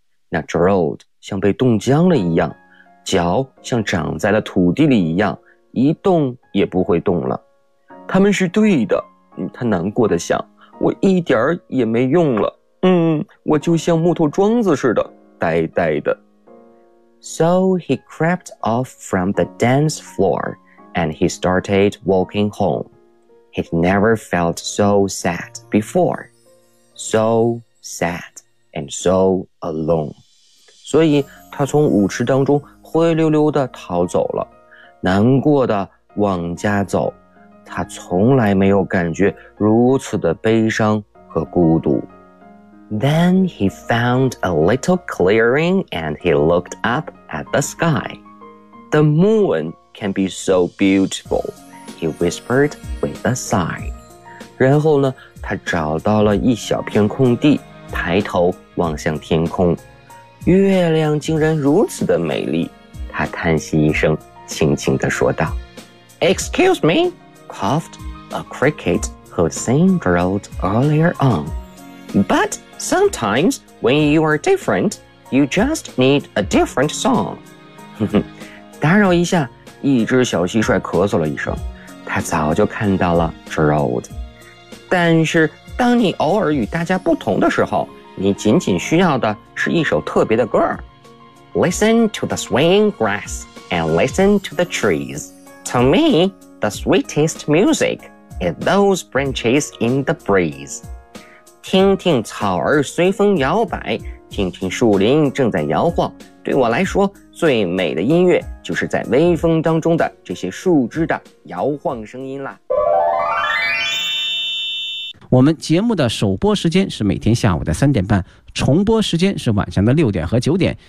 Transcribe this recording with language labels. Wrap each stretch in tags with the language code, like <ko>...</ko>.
<zh>那 Gerald 像被冻僵了一样，脚像长在了土地里一样，一动也不会动了。他们是对的，他难过的想，我一点儿也没用了。我就像木头桩子似的，呆呆的。</zh> <en>So he crept off from the dance floor, and he started walking home. He'd never felt so sad before. So sad and so alone.</en> <zh>所以他从舞池当中灰溜溜地逃走了，难过地往家走。他从来没有感觉如此的悲伤和孤独。</zh> <en>Then he found a little clearing and he looked up at the sky. The moon can be so beautiful, he whispered with a sigh.</en> <zh>然后呢，他找到了一小片空地，抬头望向天空。月亮竟然如此的美丽，他叹息一声，轻轻地说道。</zh> <en>Excuse me, coughed a cricket who'd seen Gerald earlier on. But... Sometimes, when you are different, you just need a different song.</en> <zh>打扰一下，一只小蟋蟀咳嗽了一声，他早就看到了 Gerald. 但是，当你偶尔与大家不同的时候，你仅仅需要的是一首特别的歌。</zh> <en>Listen to the swaying grass and listen to the trees. To me, the sweetest music is those branches in the breeze.</en> <zh>听听草儿随风摇摆，听听树林正在摇晃。对我来说，最美的音乐就是在微风当中的这些树枝的摇晃声音啦。我们节目的首播时间是每天下午的3:30，重播时间是晚上的6:00和9:00。</zh>